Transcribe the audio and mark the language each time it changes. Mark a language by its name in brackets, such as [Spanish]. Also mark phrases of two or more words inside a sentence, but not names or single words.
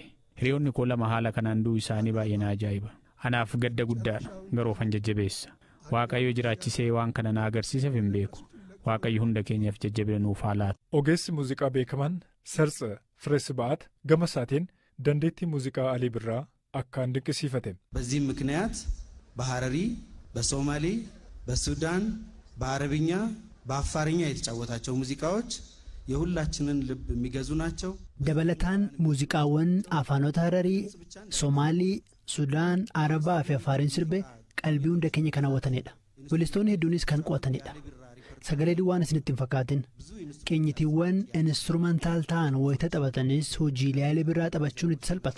[Oromo] Hiriyoonni koo lama haala kanaan du'u isaanii baay'ee na ajaa'iba. Anaaf gadda guddaadha garuu of jajjabeessa. Waaqayyo jiraachisee waan kana na agarsiiseef hin beeku. Waaqayyo hunda keenyaaf jajjabina nuuf haa laatu. Ogeessi muuziqaa beekamaan Sartsa Fireesbaat gama isaatiin dandeettii muuziqaa Alii Birraa akkaan dinqisiifate. [Amharic] በዚህ ምክንያት በሐረሪ በሶማሌ በሱዳን በአረብኛ በአፋርኛ የተጫወታቸው ሙዚቃዎች የሁላችንን ልብ የሚገዙ ናቸው። [Oromo] dabalataan muuziqaawwan afaanota Hararii, Somaalii, Sudaan, Arabaa fi Afaariin sirbe qalbii hunda keenya kan hawwatanidha. Weellistoonni hedduunis kan qo'atanidha. Sagalee duwwaan isinitti hin fakkaatin. Qeenyitiiwwan instrumentaal ta'an wayita taphatanis hojiilee Alii Birraa taphachuun itti salphata.